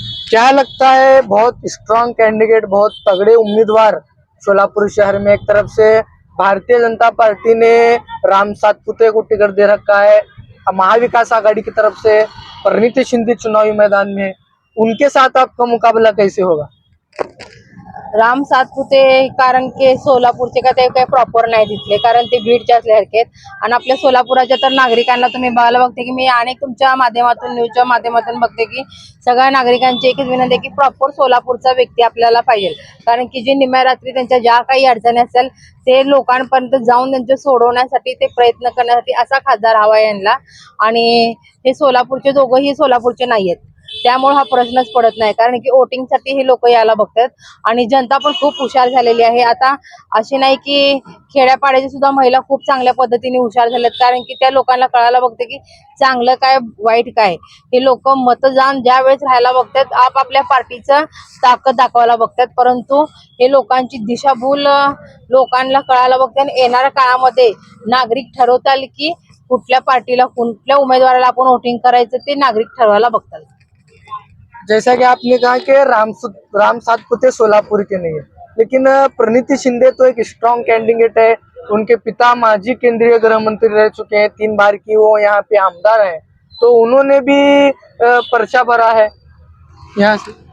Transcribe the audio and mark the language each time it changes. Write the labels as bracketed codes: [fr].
[hi] क्या लगता है, बहुत स्ट्रांग कैंडिडेट, बहुत तगड़े उम्मीदवार शोलापुर शहर में, एक तरफ से भारतीय जनता पार्टी ने राम सातपुते को टिकट दे रखा है, महाविकास आघाड़ी की तरफ से परिणीति शिंदे चुनावी मैदान में, उनके साथ आपका मुकाबला कैसे होगा। [mr] राम सातपुते, कारण की सोलापूरचे का ते काही प्रॉपर नाही दिसले, कारण ते बीडचे असल्यासारखे आहेत। आणि आपल्या सोलापुराच्या तर नागरिकांना तुम्ही बघायला बघते की मी अनेक तुमच्या माध्यमातून, न्यूजच्या माध्यमातून बघते की सगळ्या नागरिकांची एकच विनंती आहे की प्रॉपर सोलापूरचा व्यक्ती आपल्याला पाहिजे, कारण की जे निम्या रात्री त्यांच्या ज्या काही अडचणी असेल ते लोकांपर्यंत जाऊन त्यांचे सोडवण्यासाठी, ते प्रयत्न करण्यासाठी असा खासदार हवा आहे यांना। आणि हे सोलापूरचे दोघंही सोलापूरचे नाही आहेत, त्यामुळे हा प्रश्नच पडत नाही, कारण की वोटिंगसाठी हे लोक यायला बघतात। आणि जनता पण खूप हुशार झालेली आहे आता, अशी नाही की खेड्यापाड्याची सुद्धा महिला खूप चांगल्या पद्धतीने हुशार झाल्यात, कारण की त्या लोकांना कळायला बघते की चांगलं काय वाईट काय। हे लोक मतदान ज्या वेळेस राहायला बघतात, आपापल्या पार्टीचं ताकद दाखवायला बघतात, परंतु हे लोकांची दिशाभूल लोकांना कळायला बघते। आणि येणाऱ्या काळामध्ये नागरिक ठरवतील की कुठल्या पार्टीला, कुठल्या उमेदवाराला आपण वोटिंग करायचं, ते नागरिक ठरवायला बघतात। [hi] जैसा कि आपने कहा कि राम सातपुते सोलापुर के नहीं है, लेकिन प्रणिति शिंदे तो एक स्ट्रॉन्ग कैंडिडेट है। उनके पिता माजी केंद्रीय गृह मंत्री रह चुके हैं, 3 बार की वो यहाँ पे आमदार हैं, तो उन्होंने भी पर्चा भरा है यहाँ से।